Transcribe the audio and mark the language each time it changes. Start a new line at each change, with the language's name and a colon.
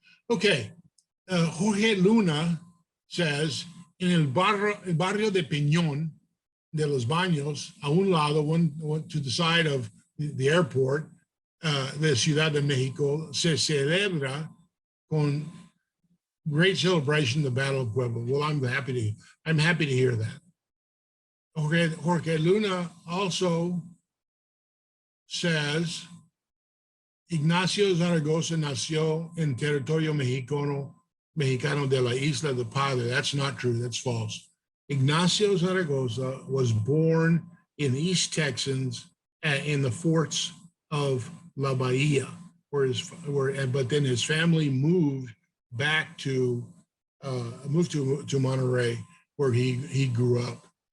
English: Okay, Jorge Luna says, in
Spanish: el barrio de
English: Peñón de los Baños,
Spanish: a un lado,
English: one to the side of the airport de Ciudad de Mexico,
Spanish: se celebra con
English: great celebration the Battle of Puebla. Well, I'm happy to hear that. Jorge Luna also says,
Spanish: Ignacio Zaragoza nació en territorio mexicano de la Isla del Padre.
English: That's not true, that's false. Ignacio Zaragoza was born in East Texas in the forts of La Bahia, but then his family moved back to Monterrey, where he grew up.